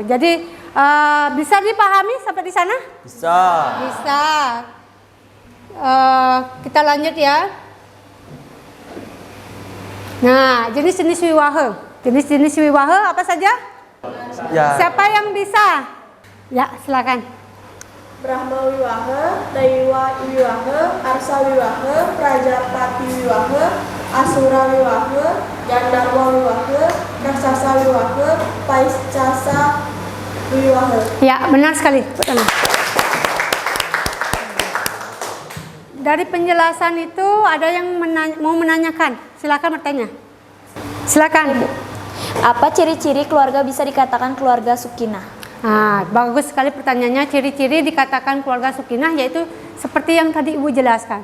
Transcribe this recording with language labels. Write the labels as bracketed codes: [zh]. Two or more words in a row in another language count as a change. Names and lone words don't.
[id] Jadi bisa dipahami sampai di sana? Bisa. Bisa. Kita lanjut, ya. Nah, jenis-jenis wiwaha. Jenis-jenis wiwaha apa saja? Ya. Siapa yang bisa? Ya, silakan. Brahma Wiwaha, Daiwa Wiwaha, Arsa Wiwaha, Prajapati Wiwaha, Asura Wiwaha, Gandharwa Wiwaha, Raksasa Wiwaha, Paicasa Wiwaha. Ya, benar sekali. Betul. Dari penjelasan itu ada yang mau menanyakan. Silakan bertanya. Silakan. Apa ciri-ciri keluarga bisa dikatakan keluarga sakinah? Nah, bagus sekali pertanyaannya. Ciri-ciri dikatakan keluarga sakinah yaitu seperti yang tadi Ibu jelaskan.